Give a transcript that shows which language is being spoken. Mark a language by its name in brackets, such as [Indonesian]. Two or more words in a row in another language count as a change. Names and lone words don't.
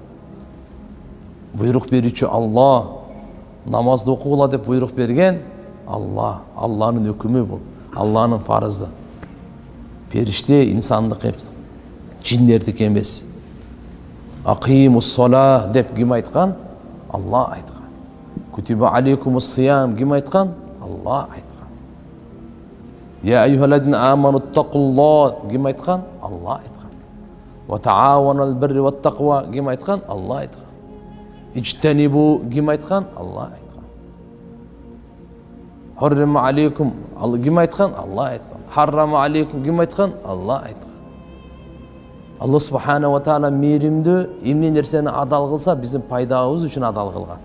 [Kyrgyz] Буйрук берүүчү Алла, намазды окугула деп буйрук берген Алла, Алланын өкүмү бул, Алланын фарызы. Периште инсандык жиндердики эмес. [Arabic] أقيموا الصلاة [Kyrgyz] деп ким айткан? Алла айткан. [Arabic] كتب عليكم الصيام [Kyrgyz] ким айткан? Алла айткан. [Arabic] يا أيها الذين آمنوا اتقوا الله [Kyrgyz] ким айткан? Алла айткан. [Arabic] وتعاونوا البر والتقوى [Kyrgyz] ким айткан? Алла айткан. Ижтанибу ким айткан? Алла айткан. [Arabic] حرم عليكم [Kyrgyz] ким айткан? Алла айткан. [Arabic] حرم عليكم [Kyrgyz] ким айткан? Алла айткан. Алла [Arabic] سبحانه وتعالى [Kyrgyz] мейримдүү, эмне нерсени адал кылса биздин пайдабыз үчүн адал кылган.